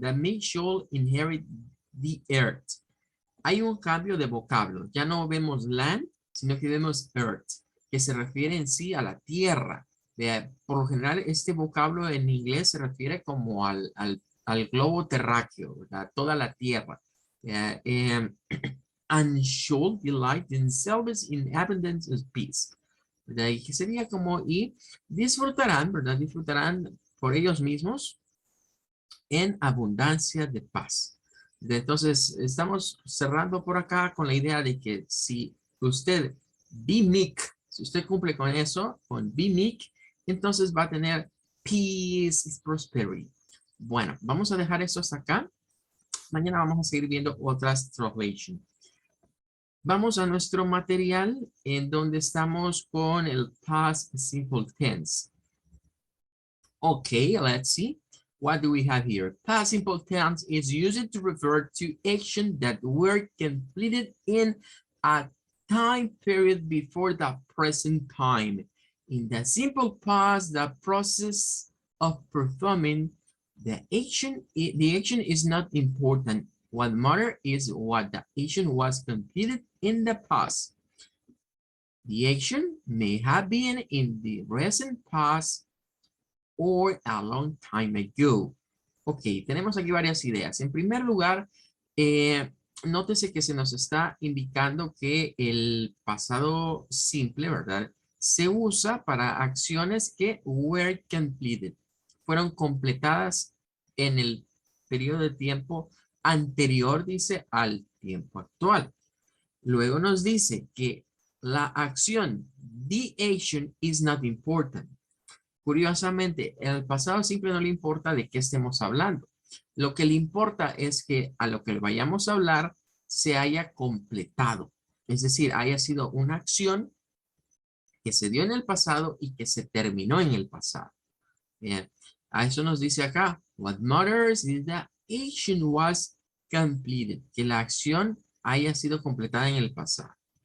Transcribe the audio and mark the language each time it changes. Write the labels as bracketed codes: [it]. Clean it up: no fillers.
[en] The meek shall inherit the earth. [es] Hay un cambio de vocablo. Ya no vemos land, sino que vemos earth, que se refiere en sí a la tierra. Por lo general, este vocablo en inglés se refiere como al globo terráqueo, ¿verdad? Toda la tierra. [en] And should delight themselves in abundance of peace. [es] ¿Verdad? Y que sería como, y disfrutarán, ¿verdad? Disfrutarán por ellos mismos en abundancia de paz. Entonces, estamos cerrando por acá con la idea de que si usted be meek, si usted cumple con eso, con be meek, entonces va a tener [en] peace and prosperity. [es] Bueno, vamos a dejar eso hasta acá. Mañana vamos a seguir viendo otras translations. Vamos a nuestro material en donde estamos con el past simple tense. [en] Okay, let's see. What do we have here? Past simple tense is used to refer to action that were completed in a time period before the present time. In the simple past, the process of performing the action is not important. What matters is what the action was completed in the past. The action may have been in the recent past or a long time ago. [es] Ok, tenemos aquí varias ideas. En primer lugar, nótese que se nos está indicando que el pasado simple, ¿verdad? Se usa para acciones que [en] were completed. [es] Fueron completadas en el periodo de tiempo anterior, dice, al tiempo actual. Luego nos dice que la acción, [en] the action is not important. [es] Curiosamente, el pasado simple no le importa de qué estemos hablando. Lo que le importa es que a lo que vayamos a hablar se haya completado. Es decir, haya sido una acción que se dio en el pasado y que se terminó en el pasado. Bien. A eso nos dice acá, [en] what matters is that action was completed. [es] Que la acción haya sido completada en el pasado.